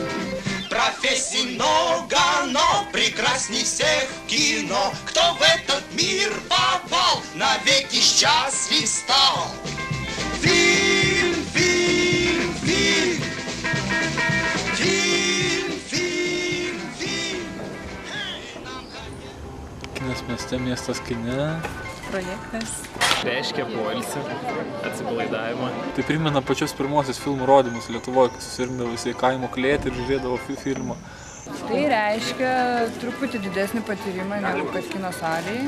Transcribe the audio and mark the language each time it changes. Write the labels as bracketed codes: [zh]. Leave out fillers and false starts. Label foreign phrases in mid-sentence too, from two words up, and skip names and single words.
[ru] Профессий много, но прекрасней всех кино. Кто в этот мир попал, навеки счастлив стал. Фильм, фильм, фильм. Фильм, фильм, фильм. [lt] Kinas mieste, miestas kine. Projektas. Reiškia poilsį, atsipalaidavimą. Tai primena pačios pirmosios filmų rodymus Lietuvoje, kai susirinkdavo visi kaimo klėtį ir žiūrėdavo filmą. Tai reiškia truputį didesnį patyrimą negu kad kino salėje.